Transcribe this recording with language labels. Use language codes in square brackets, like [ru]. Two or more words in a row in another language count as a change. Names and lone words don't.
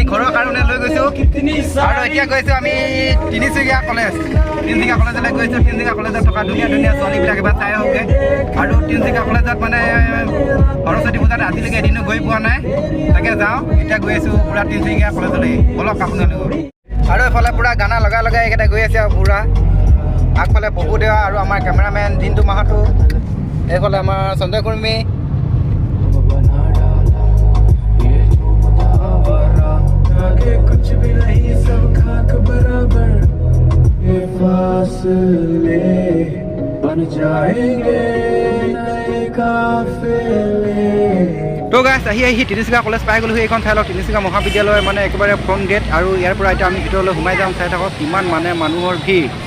[as] ঘৰৰ কাৰণে লৈ গৈছো আৰু এতিয়া গৈছো আমি তিনিচুকীয়া কলেজলৈ গৈছো তিনিচুকীয়া কলেজত থকা ধুনীয়া ধুনীয়া ছোৱালীবিলাক এবাৰ চাই আহোঁগৈ আৰু তিনিচুকীয়া কলেজত মানে সৰস্বতী পূজাত আজিলৈকে এদিনো গৈ পোৱা নাই তাকে যাওঁ এতিয়া গৈ আছোঁ পুৰা তিনিচুকীয়া কলেজলৈ বলক আপোনালোক আৰু এইফালে পুৰা গানা লগাই লগাই এইকেইটা গৈ আছে আৰু পুৰা আগফালে পপু দেৱা আৰু আমাৰ কেমেৰামেন জিন্তু মাহাতো এইফালে আমাৰ সঞ্জয় কৰ্মী [hi] कुछ भी नहीं सब खाक बराबर ये फासले बन जाएंगे नए काफिले [as] तो गाइस আহি তিনিচুকীয়া কলেজ পাই গ'লো এইখন ঠাই তিনিচুকীয়া মহাবিদ্যালয় মানে একেবাৰে [en] front gate [as] আৰু ইয়াৰ পৰা এতিয়া আমি ভিতৰলৈ সোমাই যাম চাই থাকক কিমান মানে মানুহৰ ভিৰ